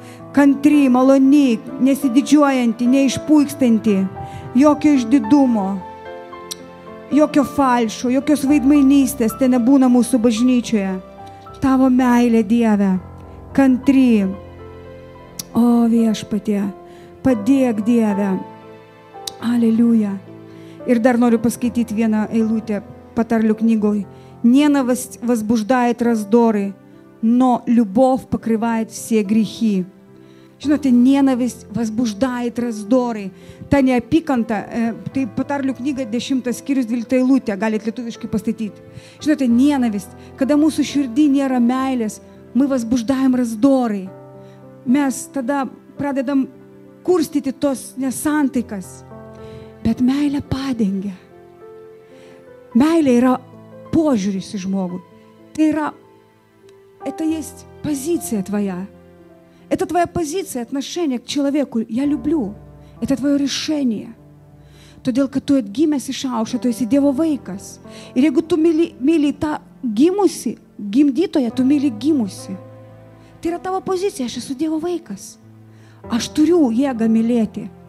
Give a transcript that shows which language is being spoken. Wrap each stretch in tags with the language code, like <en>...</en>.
<lt>Kantri, maloni, nesididžiuojanti, neišpuikstanti, jokio išdidumo, jokio falšo, jokios vaidmainystės te nebūna mūsų bažnyčioje. Tavo meilė, Dieve, kantri. O, Viešpatie, padėk, Dieve. Aleliuja. Ir dar noriu paskaityti vieną eilutę Patarlių knygoj.</lt> <ru>Ненависть возбуждает раздоры, но любовь покрывает все грехи.</ru> <lt>Žinote, nenavist</lt> <ru>возбуждает раздоры.</ru> <lt>Ta neapykanta, tai Patarlių knyga 10 skyrius 12 eilutė, galit lietuviškai pastatyti. Žinote, nenavist, kada mūsų širdį nėra meilės,</lt> <ru>мы возбуждаем раздоры.</ru> <lt>Mes tada pradedam kurstyti tos nesantaikas. Bet meilė padengia. Meilė yra поžiūris į žmogų.</lt> <ru>Это есть позиция твоя. Это твоя позиция, отношение к человеку. Я люблю. Это твое решение.</ru> <lt>Todėl, kad tu atgimęs iš aukšto, tu esi Dievo vaikas. Ir jeigu tu myli tą gimusi, gimdytoje, tu myli gimusi. Tai yra tavo pozicija, aš esu Dievo vaikas. Aš turiu jėgą mylėti.</lt>